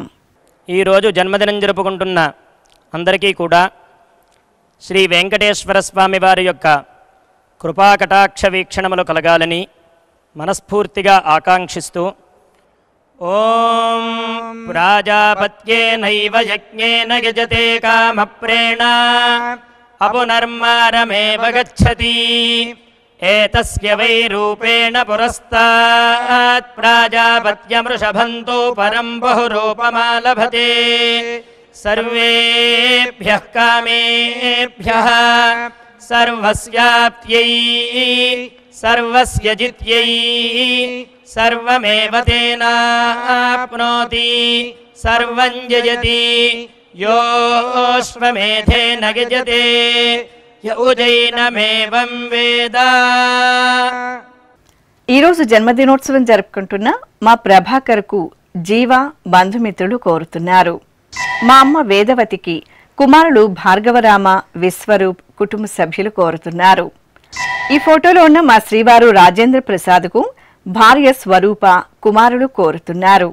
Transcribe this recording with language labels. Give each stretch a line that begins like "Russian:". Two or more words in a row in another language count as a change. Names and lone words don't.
Telugu: ఈరోజు జన్మదినం జరుపుకుంటున్న అందరికీ కూడా శ్రీ వెంకటేశ్వర స్వామి వారి యొక్క కృపాకటాక్ష వీక్షణములు కలగాలని మనస్ఫూర్తిగా ఆకాంక్షిస్తూ
Sanskrit: ఓం ప్రాజాపత్యేనైవ యజ్ఞేన యజతే కామప్రేణ అపునర్మారమేవ గచ్చతి एतस्य वै रूपेण पुरस्तात् प्राजापत्यमृषभन्तो परं बहुरूपमालभते सर्वेभ्यः कामेभ्यः सर्वस्याप्त्यै सर्वस्य जित्यै सर्वमेव तेनाप्नोति सर्वं जयति योऽश्वमेधेन यजते य उजैनमेवं वेद।
Telugu: ఈరోజు జన్మదినోత్సవం జరుపుకుంటున్న మా ప్రభాకర్కు జీవ బంధుమిత్రులు కోరుతున్నారు. మా అమ్మ వేదవతికి కుమారులు భార్గవరామ, విశ్వరూప్ కుటుంబ సభ్యులు కోరుతున్నారు. ఈ ఫోటోలో ఉన్న మా శ్రీవారు రాజేంద్ర ప్రసాద్కు భార్య స్వరూప, కుమారులు కోరుతున్నారు.